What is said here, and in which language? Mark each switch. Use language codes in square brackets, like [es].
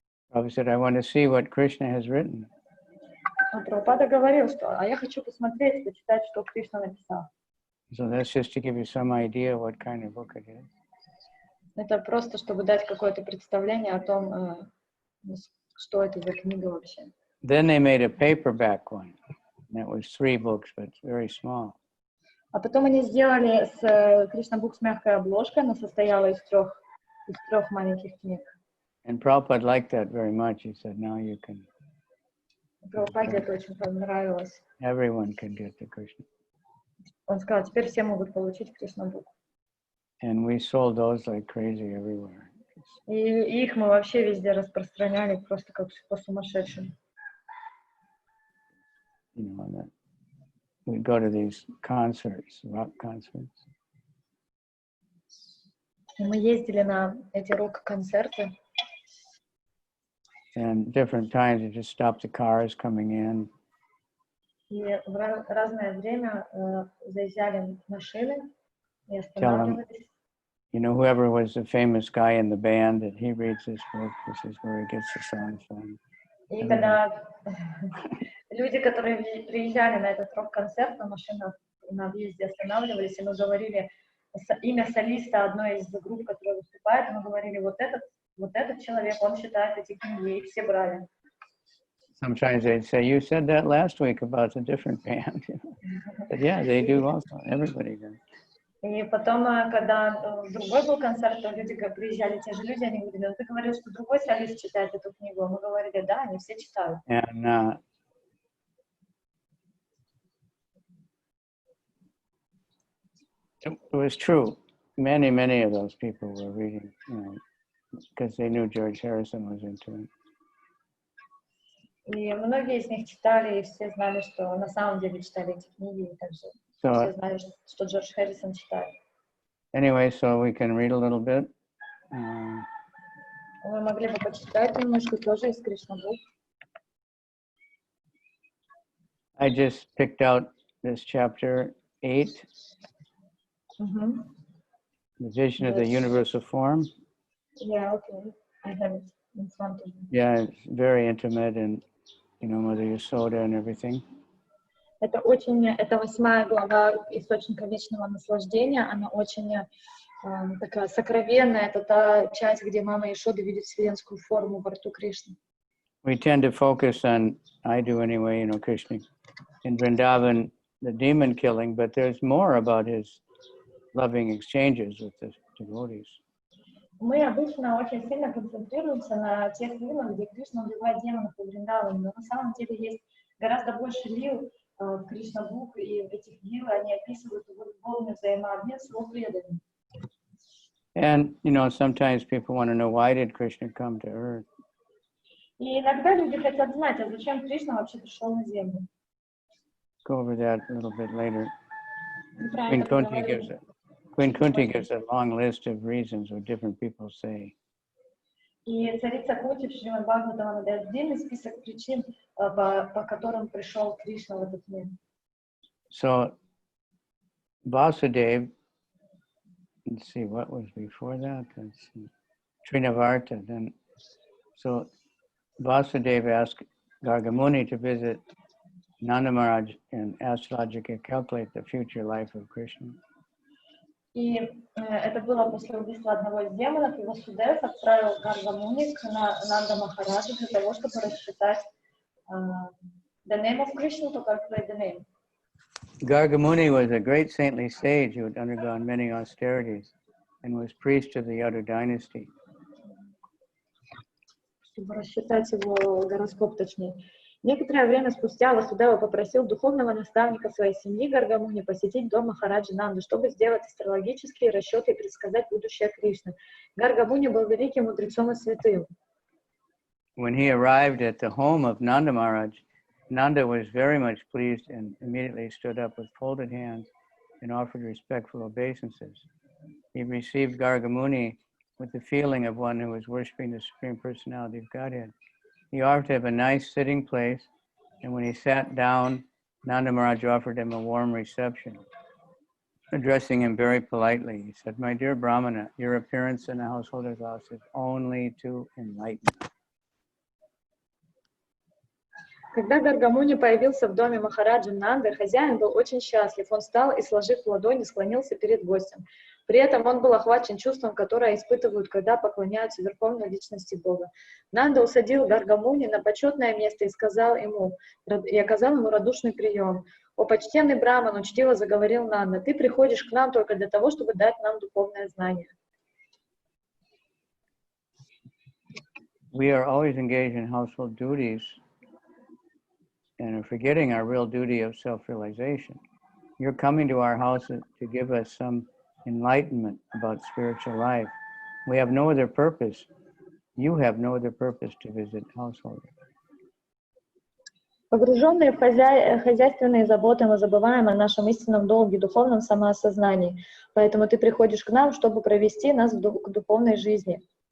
[en] Prabhupada said, I want to see what Krishna has written. [ru] А Прабхупада говорил, что я хочу посмотреть, почитать, что Кришна написал. [en] So that's just to give you some idea what kind of book it is. [ru] Это просто, чтобы дать какое-то представление о том, что это за книга вообще. [en] Then they made a paperback one. And it was 3 books, but it's very small. [ru] А потом они сделали с Krishna Book с мягкой обложкой, она состояла из трех маленьких книг. [en] And Prabhupada liked that very much. He said, now you can. [ru] Прабхупаде это очень понравилось. [en] Everyone can get the Krishna. [ru] Он сказал, теперь все могут получить Krishna Book. [en] And we sold those like crazy everywhere. [ru] И их мы вообще везде распространяли, просто как по сумасшедшим. [en] You know, that we'd go to these concerts, rock concerts. [ru] И мы ездили на эти рок-концерты. [en] And different times you just stop the cars coming in. [ru] И в разное время заезжали машины и [en] Tell them, [ru] останавливались. [en] you know, whoever was the famous guy in the band, that he reads this book, this is where he gets the songs from. [ru] И когда люди, которые приезжали на этот рок-концерт, на машинах на въезде останавливались, и мы говорили имя солиста одной из групп, которая выступает, и мы говорили, вот этот человек, он читает эти книги, и все брали. [en] Sometimes they'd say, you said that last week about a different band. But yeah, they do also. Everybody does. [ru] И потом, когда другой был концерт, то люди, как приезжали те же люди, они говорили, ну ты говорил, что другой солист читает эту книгу. А мы говорили, да, они все читают. [en] And it was true. Many of those people were reading, you know, because they knew George Harrison was into it. И многие из них читали, и все знали, что на самом деле читали эти книги, и также все знали, что Джордж Харрисон читает. Anyway, so we can read a little bit. Мы могли бы почитать немножко тоже из Krishna Book. I just picked out this chapter 8. The vision of the universal form. Yeah, okay. I have it in front of me. Yeah, it's very intimate, and Mother Yasoda and everything. [ru] Это 8-я глава Источника Вечного наслаждения. Она очень такая сокровенная. Это та часть, где мама Яшода видит вселенскую форму во рту Кришны. [en] We tend to focus on, I do anyway, Krishna in Vrindavan, the demon killing, but there's more about his loving exchanges with the devotees. [ru] Мы обычно очень сильно концентрируемся на тех лилах, где Кришна убивает демонов по Вриндаване, но на самом деле есть гораздо больше лил в Krishna Book, и в этих лилах они описывают его любовный взаимообмен с его преданными. [en] And, sometimes people want to know, why did Krishna come to earth? [ru] И иногда люди хотят знать, а зачем Кришна вообще пришел на землю. [en] Go over that a little bit later. Queen [ru] Про [en] Kunti gives a long list of reasons what different people say. [ru] И царица Кунти в Шримад Бхагаватам дает длинный список причин, по которым пришел Кришна в этот мир. [en] So, Vasudeva, let's see, what was before that? Let's see. Trinavarta. Then, so Vasudeva asked Gargamuni to visit Nanda Maharaj and astrologically calculate the future life of Krishna. [ru] И это было после убийства одного из демонов, и Васудев отправил Гаргамуни к Нанда Махараджу для того, чтобы рассчитать [en] the name of Krishna, to calculate the name. Gargamuni was a great saintly sage who had undergone many austerities and was priest of the Yadu dynasty. [ru] Чтобы рассчитать его гороскоп точнее. Некоторое время спустя Васудева попросил духовного наставника своей семьи Гаргамуни посетить дом Махараджи Нанды, чтобы сделать астрологические расчеты и предсказать будущее Кришны. Гаргамуни был великим мудрецом и святым. [en] When he arrived at the home of Nanda Maharaj, Nanda was very much pleased and immediately stood up with folded hands and offered respectful obeisances. He received Gargamuni with the feeling of one who was worshiping the Supreme Personality of Godhead. He offered to have a nice sitting place, and when he sat down, Nanda Maharaj offered him a warm reception. Addressing him very politely, he said, "My dear Brahmana, your appearance in the householder's house is only to enlighten." [ru] Когда Гаргамуни появился в доме Махараджи Нанды, хозяин был очень счастлив. Он встал и, сложив ладони, склонился перед гостем. При этом он был охвачен чувством, которое испытывают, когда поклоняются Верховной Личности Бога. Нанда усадил Гаргамуни на почетное место и оказал ему радушный прием. «О, почтенный Браман!» — учтиво заговорил Нанда. «Ты приходишь к нам только для того, чтобы дать нам духовное знание». [en] We are always engaged in household duties and are forgetting our real duty of self-realization. You're coming to our house to give us some enlightenment about spiritual life. We have no other purpose. You have no other purpose to visit householders. [ru] Погруженные в хозяйственные заботы, мы забываем о нашем истинном долге, духовном самоосознании. Поэтому ты приходишь к нам, чтобы провести нас к духовной жизни.